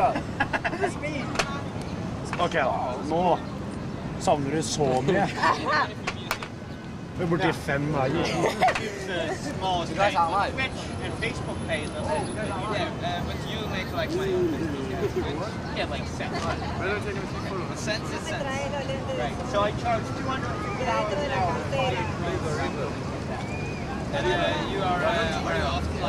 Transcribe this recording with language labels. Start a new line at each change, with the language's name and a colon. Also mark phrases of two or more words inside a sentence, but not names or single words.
Norwegian: Ok, da. Nå savner du så mye. Vi er borti 5 dager.
English: The smallest page. Twitch and Facebook page. But you make like money on Facebook. Yeah, like cents. Cents is cents. Right. So I charge $250 an hour. And you are often like